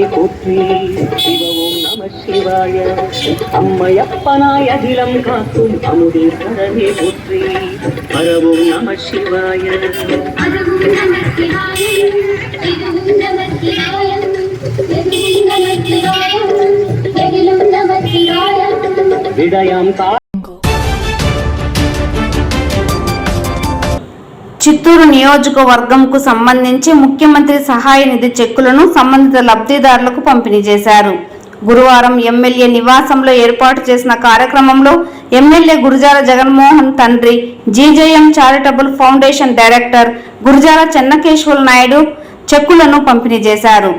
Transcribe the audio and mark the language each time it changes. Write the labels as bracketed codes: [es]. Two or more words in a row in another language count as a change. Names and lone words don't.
[ta] போற்றி சிவ ஓம் நம சிவாய அம்மையப்பனாய் அகிலம் காக்கும் அமுதேஸ்வரனே போற்றி ஹர ஓம் நம சிவாய விடயம் [te] చిత్తూరు నియోజకవర్గంకు సంబంధించి ముఖ్యమంత్రి సహాయ నిధి చెక్కులను సంబంధిత లబ్ధిదారులకు పంపిణీ చేశారు. గురువారం ఎమ్మెల్యే నివాసంలో ఏర్పాటు చేసిన కార్యక్రమంలో ఎమ్మెల్యే గురజాల జగన్మోహన్ తండ్రి, జీజేఎం చారిటబుల్ ఫౌండేషన్ డైరెక్టర్ గురజాల చెన్నకేశ్వర నాయుడు చెక్కులను పంపిణీ చేశారు.